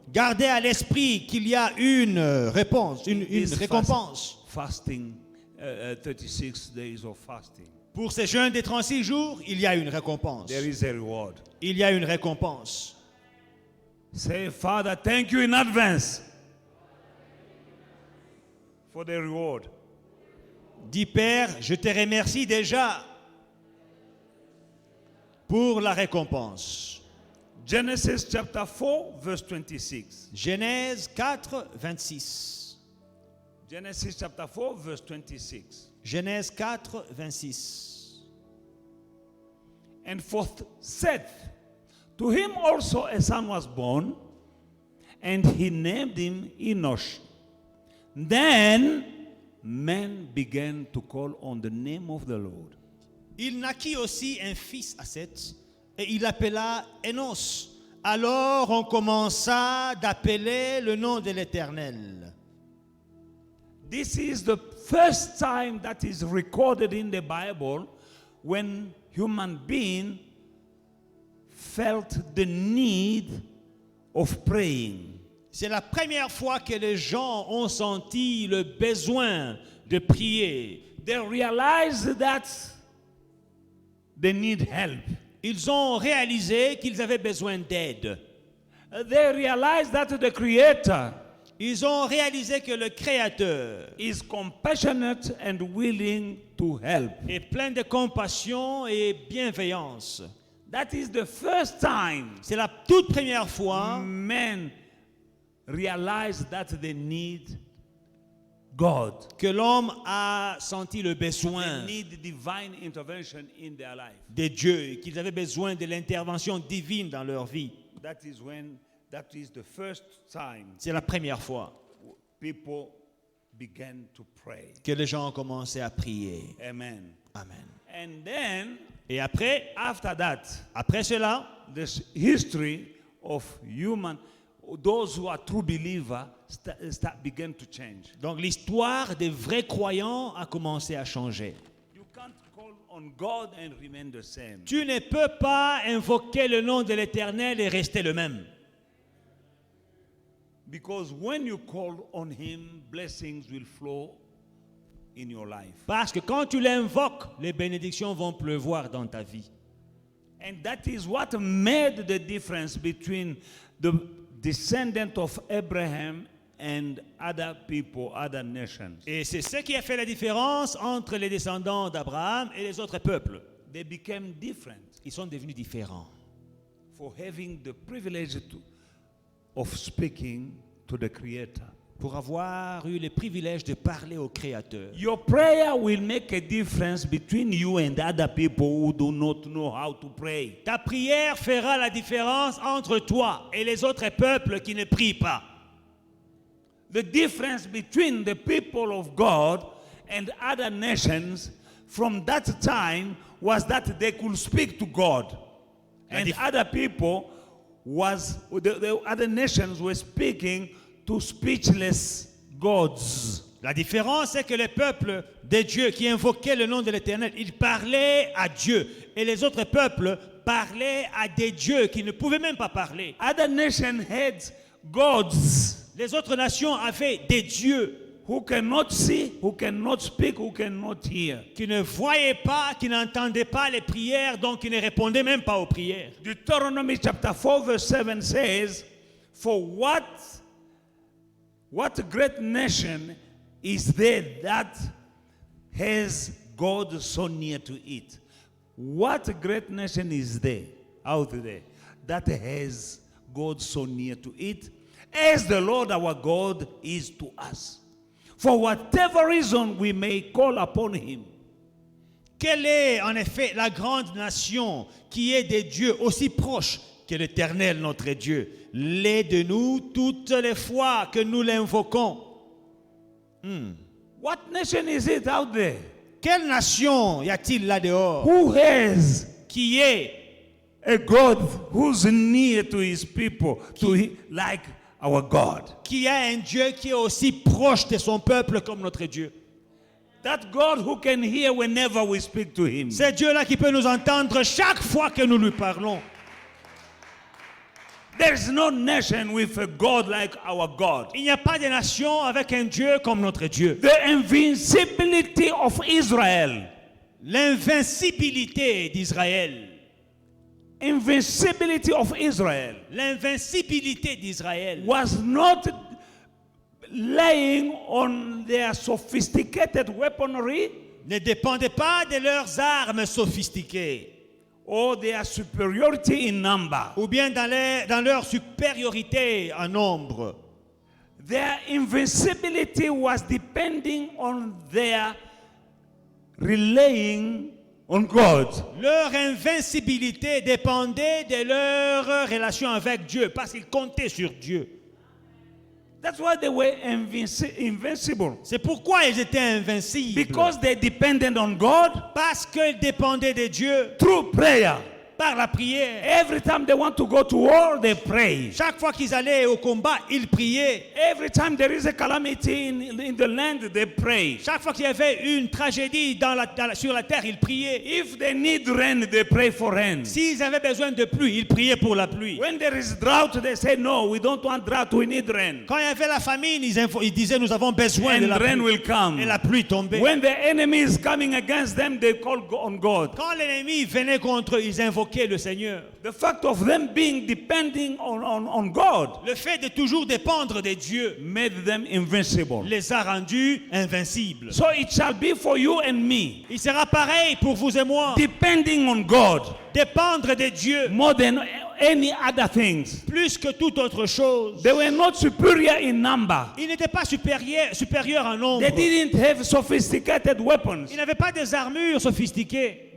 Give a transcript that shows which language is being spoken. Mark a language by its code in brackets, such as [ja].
[fr] Gardez à l'esprit qu'il y a une réponse, une [en] This [fr] récompense. [en] Fasting, 36 days of fasting. [fr] Pour ces jeûnes des 36 jours, il y a une récompense. [en] There is a reward. [fr] Il y a une récompense. [en] Say, Father, thank you in advance for the reward. [fr] Dis Père, je te remercie déjà pour la récompense. [en] Genesis chapter 4, verse 26. [fr] Genèse 4, 26. [en] Genesis chapter 4, verse 26. [fr] Genèse 4, 26. [en] And for Seth, to him also a son was born, and he named him Enosh. Then men began to call on the name of the Lord. [fr] Il naquit aussi un fils à Seth, et il l'appela Enos. Alors on commença d'appeler le nom de l'Éternel. [en] This is the first time that is recorded in the Bible when human being felt the need of praying. [fr] C'est la première fois que les gens ont senti le besoin de prier. [en] They realized that they need help. [fr] Ils ont réalisé qu'ils avaient besoin d'aide. [en] They realized that the Creator [fr] Ils ont réalisé que le Créateur [en] is compassionate and willing to help. [fr] est plein de compassion et bienveillance. [en] That is the first time [fr] C'est la toute première fois [en] men realize that they need God. [fr] que l'homme a senti le [en] They [fr] besoin [en] need divine intervention in their life. [fr] de Dieu, qu'ils avaient besoin de l'intervention divine dans leur vie. [en] That is the first time [fr] C'est la première fois [en] people began to pray. [fr] que les gens ont commencé à prier. [en] Amen. [fr] Amen. [en] And then [fr] Et [en] after that, [fr] après cela, [en] this history of those who are true believers began to change. [fr] donc l'histoire des vrais croyants a commencé à changer. [en] You can't call on God and remain the same. [fr] Tu ne peux pas invoquer le nom de l'Éternel et rester le même. [en] Because when you call on Him, blessings will flow in your life. [fr] Parce que quand tu l'invoques, les bénédictions vont pleuvoir dans ta vie. [en] And that is what made the difference between the descendant of Abraham and other people, other nations. [fr] Et c'est ce qui a fait la différence entre les descendants d'Abraham et les autres peuples. [en] They became different [fr] Ils sont devenus différents [en] for having the privilege of speaking to the Creator. [fr] pour avoir eu le privilège de parler au Créateur. [en] Your prayer will make a difference between you and other people who do not know how to pray. [fr] Ta prière fera la différence entre toi et les autres peuples qui ne prient pas. [en] The difference between the people of God and other nations from that time was that they could speak to God. And other people the other nations were speaking to speechless gods. [fr] La différence, c'est que les peuples de Dieu qui invoquaient le nom de l'Éternel, ils parlaient à Dieu. Et les autres peuples parlaient à des dieux qui ne pouvaient même pas parler. [en] Other nations had gods [fr] Les autres nations avaient des dieux [en] who cannot see, who cannot speak, who cannot hear. [fr] qui ne voyaient pas, qui n'entendaient pas les prières, donc qui ne répondaient même pas aux prières. [en] Deuteronomy chapter 4 verse 7 says, for what great nation is there that has God so near to it? What great nation is there out there that has God so near to it, as the Lord our God is to us? For whatever reason we may call upon him. [fr] Quelle est en effet la grande nation qui est des dieux aussi proches que l'Éternel notre Dieu, l'est de nous toutes les fois que nous l'invoquons? [en] What nation is it out there? [fr] Quelle nation y a-t-il là dehors [en] Who has [fr] qui est [en] a God who's near to his people, like our God? [fr] qui a un Dieu qui est aussi proche de son peuple comme notre Dieu? [en] That God who can hear whenever we speak to him. [fr] C'est Dieu-là qui peut nous entendre chaque fois que nous lui parlons. [en] There is no nation with a God like our God. [fr] Il n'y a pas de nation avec un Dieu comme notre Dieu. [en] The invincibility of Israel. [fr] L'invincibilité d'Israël. [en] Invincibility of Israel [fr] L'invincibilité d'Israël [en] was not laying on their sophisticated weaponry [fr] ne dépendait pas de leurs armes sophistiquées [en] or their superiority in number. [fr] ou bien dans leur supériorité en nombre. [en] Their invincibility was depending on their relying on God. [fr] Leur invincibilité dépendait de leur relation avec Dieu parce qu'ils comptaient sur Dieu. [en] That's why they were invincible. [fr] C'est pourquoi ils étaient invincibles. [en] Because they depended on God [fr] Parce qu'ils dépendaient de Dieu [en] through prayer. [fr] par la prière. [en] Every time they want to go to war, they pray. [fr] Chaque fois qu'ils allaient au combat, ils priaient. [en] Every time there is a calamity in the land, they pray. [fr] Chaque fois qu'il y avait une tragédie sur la terre, ils priaient. [en] If they need rain, they pray for rain. [fr] S'ils avaient besoin de pluie, ils priaient pour la pluie. [en] When there is drought, they say, no, we don't want drought, we need rain. [fr] Quand il y avait la famine, ils disaient nous avons besoin de [en] And [fr] la [en] rain [fr] pluie. [en] will come. [fr] Et la pluie tombait. [en] When the enemy is coming against them, they call on God. [fr] Quand l'ennemi venait contre eux, ils invoquaient le Seigneur. [en] The fact of them being depending on God [fr] Le fait de toujours dépendre de Dieu [en] made them invincible. [fr] les a rendus invincibles. [en] So it shall be for you and me, [fr] Il sera pareil pour vous et moi. [en] depending on God [fr] Dépendre de Dieu [en] more than any other things. [fr] plus que toute autre chose. [en] They were not superior in number. [fr] Ils n'étaient pas supérieurs en nombre. [en] They didn't have sophisticated weapons, [fr] Ils n'avaient pas des armures sophistiquées.